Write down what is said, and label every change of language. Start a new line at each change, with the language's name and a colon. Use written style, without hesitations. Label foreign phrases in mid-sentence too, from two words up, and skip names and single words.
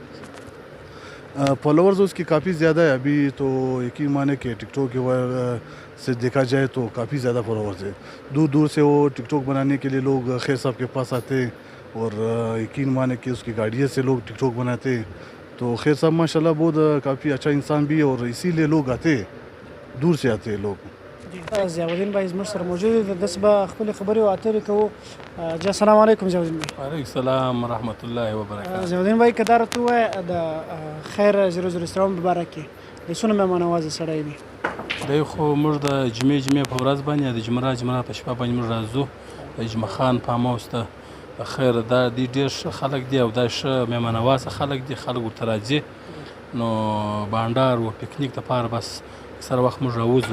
Urdu: فالوورز اس کی کافی زیادہ ہے ابھی، تو یقین مانے کہ ٹک ٹاک کے سے دیکھا جائے تو کافی زیادہ فالوورز ہے، دور دور سے وہ ٹک ٹاک بنانے کے لیے لوگ خیر صاحب کے پاس آتے ہیں، اور یقین مانے کہ اس کی گاڑیوں سے لوگ ٹک ٹاک بناتے ہیں، تو خیر صاحب ماشاءاللہ بہت کافی اچھا انسان بھی ہے، اور اسی لیے لوگ آتے ہیں، دور سے آتے ہیں لوگ۔
Pashto: ضیاءالدین بھائی زموږ سره موجود دي، داسې به خپلې خبرې او اترې کوو.
Urdu: جی
Arabic: السلام علیکم
Urdu: ضیاءالدین بھائی۔
Arabic: وعلیکم السلام ورحمۃ اللہ وبرکاتہ۔
Pashto: ضیاءالدین بھائی که دا راته ووایه د خیر 007 په باره کې د څونه مهمان نوازه سړی دی؟ دی خو موږ د جمعې په ورځ باندې د جمعه په شپه باندې موږ راځو د اجمه خان فارم هاوس ته. خیر دا دی ډېر ښه خلک دی، او دا ښه مهمان نوازه خلک دي، خلک ورته راځي، نو بانډار و پکنیک دپاره بس اکثره وخت موږ راوځو.